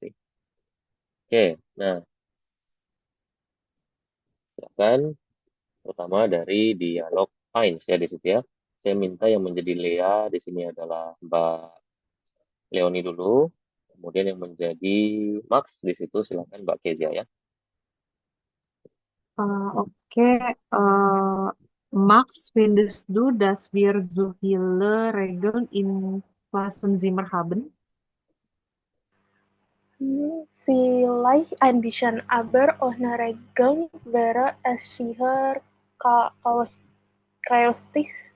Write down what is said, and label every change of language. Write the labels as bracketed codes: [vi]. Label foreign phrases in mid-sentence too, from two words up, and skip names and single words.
[id] Oke, nah silakan pertama dari dialog Heinz ya di situ ya. Saya minta yang menjadi Lea di sini adalah Mbak Leoni dulu. Kemudian yang menjadi Max di situ silakan Mbak Kezia ya. Oke, [de] Max findest du, dass wir so viele Regeln im Klassenzimmer haben? Vielleicht ein bisschen, aber ohne Regeln wäre es sicher chaotisch.